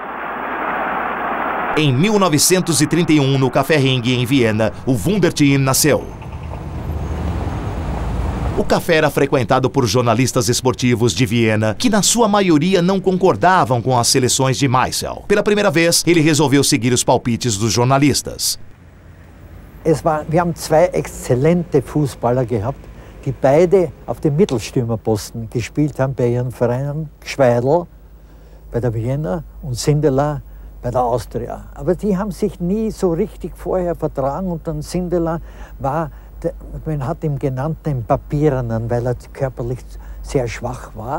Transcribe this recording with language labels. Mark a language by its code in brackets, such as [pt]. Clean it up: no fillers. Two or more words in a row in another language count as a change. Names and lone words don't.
[pt] Em 1931, no Café Ring, em Viena, o Wunderteam nasceu. O café era frequentado por jornalistas esportivos de Viena, que na sua maioria não concordavam com as seleções de Meisel. Pela primeira vez, ele resolveu seguir os palpites dos jornalistas. [de] Wir haben zwei exzellente Fußballer gehabt, die beide auf dem Mittelstürmerposten gespielt haben bei ihren Vereinen. Gschweidl bei der Wiener und Sindelar bei der Austria. Aber die haben sich nie so richtig vorher vertragen und dann Sindelar war, man hat ihn genannt, den Papierenen, weil er körperlich sehr schwach war.